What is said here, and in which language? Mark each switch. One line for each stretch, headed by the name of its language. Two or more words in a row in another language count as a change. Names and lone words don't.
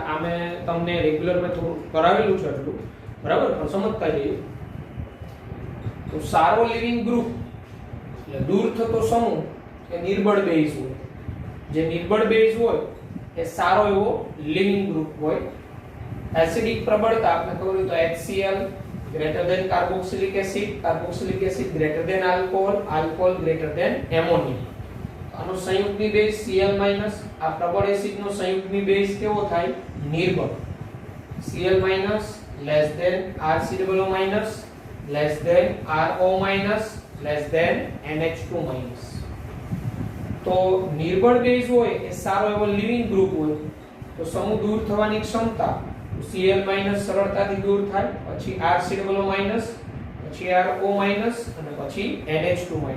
Gujarati: આ મેં તમને રેગ્યુલર મેં થોડું કરાવેલું છે એટલું, બરાબર, પણ સમજતા જઈએ. તો સારો
English: leaving group
Gujarati: એટલે દૂર થતો સમૂહ એ નિર્બળ બેઝ હોય. જે નિર્બળ બેઝ હોય એ સારો એવો
English: leaving group
Gujarati: હોય. એસિડિક પ્રબળતા આપણે ખબર હોય તો
English: HCl greater than carboxylic acid greater than alcohol greater than ammonia.
Gujarati: આનો સંયુક્તની બેઝ Cl- આ પ્રબળ એસિડનો સંયુક્તની બેઝ કેવો થાય? નિર્બળ. Cl-
English: less than RCOO- less than RO- less than NH2-.
Gujarati: તો નિર્બળ બેઝ હોય એ સારો એવો
English: leaving group
Gujarati: હોય તો સમૂહ દૂર થવાની ક્ષમતા Cl- સરળતાથી દૂર થાય, પછી RCOO-, પછી RO- અને પછી NH2-.